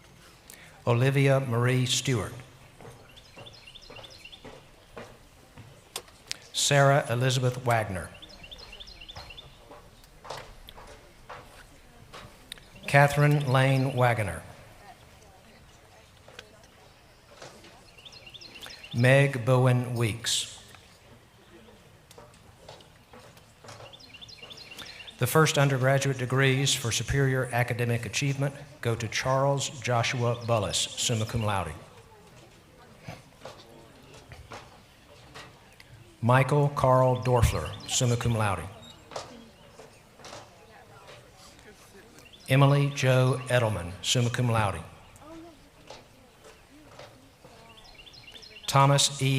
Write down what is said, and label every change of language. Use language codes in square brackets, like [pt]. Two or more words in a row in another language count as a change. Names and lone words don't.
[en] Olivia Marie Stewart. Sarah Elizabeth Wagner. Catherine Lane Wagoner. Meg Bowen Weeks. The first undergraduate degrees for superior academic achievement go to Charles Joshua Bullis, [la] summa cum laude. [en] Michael Carl Dorfler, [la] summa cum laude. [en] Emily Jo Edelman, [la] summa cum laude. [en] Thomas E.